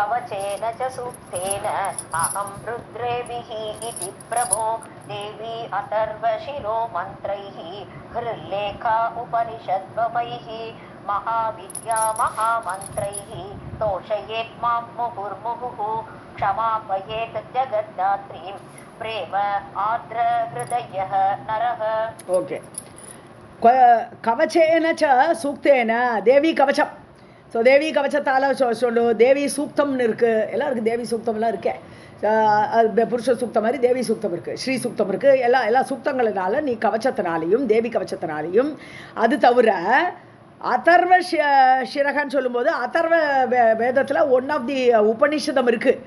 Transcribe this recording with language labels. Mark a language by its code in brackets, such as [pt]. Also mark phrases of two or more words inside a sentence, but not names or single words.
[sa] कवचेन च सूक्तेन अहं रुद्रेभिः इति प्रभो देवी अथर्वशिरो मन्त्रैः हृल्लेखा उपनिषद्वमैः महाविद्या महामन्त्रैः तोषयेत् मां मुहुर्मुहुः क्षमापयेत् जगद्धात्रीं प्रेम आर्द्र हृदयः नरः. [ta] ஓகே. [sa] कवचेन च सूक्तेन [ta] தேவி கவச்சம். ஸோ தேவி கவச்சத்தால் சொல்லு. தேவி சூக்தம்னு இருக்குது, எல்லாம் இருக்குது. தேவி சூக்தம்லாம் இருக்கே. புருஷ சூக்தம் மாதிரி தேவி சூக்தம் இருக்குது, ஸ்ரீ சூக்தம் இருக்குது. எல்லா சூக்தங்களினால நீ கவச்சத்தினாலையும் தேவி கவச்சத்தினாலையும், அது தவிர அதர்வ ஷிரகன்னு சொல்லும்போது அதர்வ வேதத்தில் [en] one of the [ta] உபனிஷதம் இருக்குது.